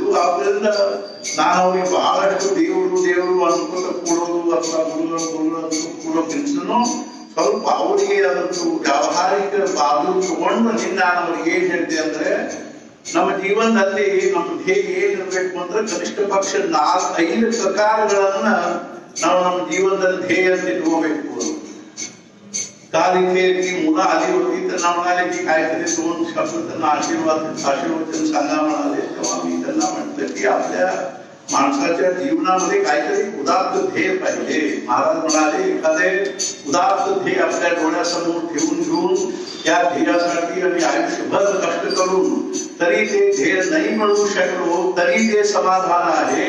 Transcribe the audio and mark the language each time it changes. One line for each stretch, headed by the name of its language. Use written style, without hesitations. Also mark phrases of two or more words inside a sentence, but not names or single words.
Kannada: ಆದ್ದರಿಂದ ನಾನು ಅವ್ರಿಗೆ ಬಹಳಷ್ಟು ದೇವರು ಅನ್ಕೋತ ಕೂಡೋದು ಅಥವಾ ಗುರುಗಳು ಅಂತ ಕೂಡೋಕ್ಕಿಂತನೂ ಸ್ವಲ್ಪ ಅವರಿಗೆ ಅದೊಂದು ವ್ಯಾವಹಾರಿಕ ಬಾದು ತಗೊಂಡು ನಿನ್ನ ನಾನು ಅವ್ರಿಗೆ ಏನ್ ಹೇಳ್ತೆ ಅಂದ್ರೆ, ನಮ್ಮ ಜೀವನದಲ್ಲಿ ನಮ್ಮ ಧ್ಯೇಯ ಏನಿರ್ಬೇಕು ಅಂದ್ರೆ ಕನಿಷ್ಠ ಪಕ್ಷ 4-5 ಪ್ರಕಾರಗಳನ್ನ ನಾವು ನಮ್ಮ ಜೀವನದಲ್ಲಿ ಧ್ಯೇಯ ಅಂತ ಇಟ್ಕೋಬೇಕು.
Marathi: कालिकेची मुलं आली होती, त्यांना म्हणाले की काहीतरी 2 शब्द त्यांना आशीर्वचन सांगा म्हणाले. तेव्हा मी त्यांना म्हटलं की आपल्या माणसाच्या जीवनामध्ये काहीतरी उदात्त ध्येय पाहिजे. महाराज म्हणाले, एखादे उदात्त ध्येय आपल्या डोळ्यासमोर ठेवून घेऊन त्या ध्येयासाठी आम्ही आयुष्यभर कष्ट करून तरी ते ध्येय नाही मिळवू शकलो तरी ते समाधान आहे.